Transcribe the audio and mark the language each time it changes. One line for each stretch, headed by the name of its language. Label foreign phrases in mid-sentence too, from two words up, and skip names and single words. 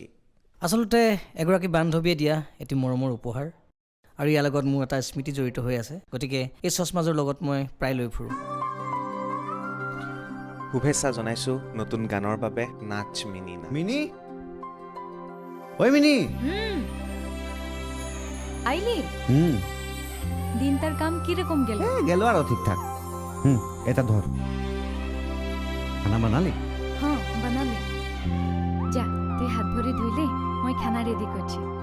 Assamese: আচলতে এগৰাকী বান্ধৱীয়ে দিয়া এটি মৰমৰ উপহাৰ, আৰু ইয়াৰ লগত মোৰ এটা স্মৃতি জড়িত হৈ আছে। গতিকে এই চশমাযোৰ লগত মই প্ৰায় লৈ ফুৰোঁ। শুভেচ্ছা জনাইছোঁ নতুন গানৰ বাবে। নাচ মিনি নাচ। মিনি ঐ মিনি।
Bangla: আইলি দিনটার কাম কিরকম গেল? গেল আর ঠিকঠাক। এটা ধর, খানা বানালি? হ্যাঁ বানালে। যা তুই হাত ভরে ধুইলে মই খানা রেডি করছি।